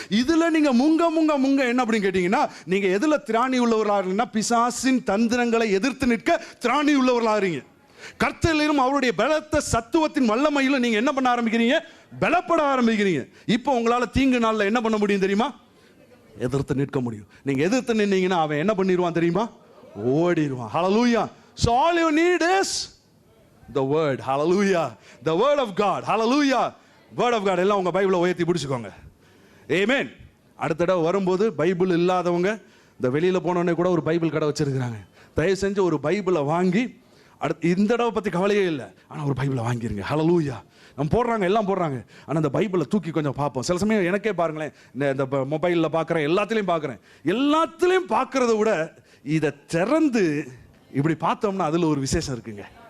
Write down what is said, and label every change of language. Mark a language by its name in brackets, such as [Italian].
[Tamil] இதுல நீங்க முங்க முங்க முங்க என்ன அப்படின்னு கேட்டீங்கன்னா, நீங்க எதுல திராணி உள்ளவர்களாக, பிசாசின் தந்திரங்களை எதிர்த்து நிற்க திராணி உள்ளவர்களாகிறீங்க. கர்த்தரிலும் அவருடைய பலத்த சத்துவத்தின் வல்லமையில நீங்க என்ன பண்ண ஆரம்பிக்கிறீங்க? பலப்பட ஆரம்பிக்கிறீங்க. இப்போ உங்களால தீங்கு நாள்ல என்ன பண்ண முடியும் தெரியுமா? எதிர்த்து நிற்க முடியும். நீங்க எதிர்த்து நின்னீங்கன்னா அவன் என்ன பண்ணிடுவான் தெரியுமா? ஓடிடுவான். ஹல்லேலூயா. [English] So all you need is the word. Hallelujah. The word of God. Hallelujah. Word of God. [Tamil] எல்லாம் உங்க பைபிளை உயர்த்தி பிடிச்சுக்கோங்க. Amen. அடுத்த தடவை வரும்போது பைபிள் இல்லாதவங்க இந்த வெளியில போனோடனே கூட ஒரு பைபிள் கடை வச்சிருக்கிறாங்க. தயவு செஞ்சு ஒரு பைபிளை வாங்கி, அடுத்து இந்த தடவை பற்றி கவலையே இல்லை, ஆனால் ஒரு பைபிளை வாங்கிருங்க. ஹல்லேலூயா. நம்ம போடுறாங்க, எல்லாம் போடுறாங்க, ஆனால் அந்த பைபிளை தூக்கி கொஞ்சம் பார்ப்போம். சில சமயம் எனக்கே பாருங்களேன், இந்த மொபைலில் பார்க்குறேன், எல்லாத்துலேயும் பார்க்குறத விட இதை திறந்து இப்படி பார்த்தோம்னா அதில் ஒரு விசேஷம் இருக்குங்க.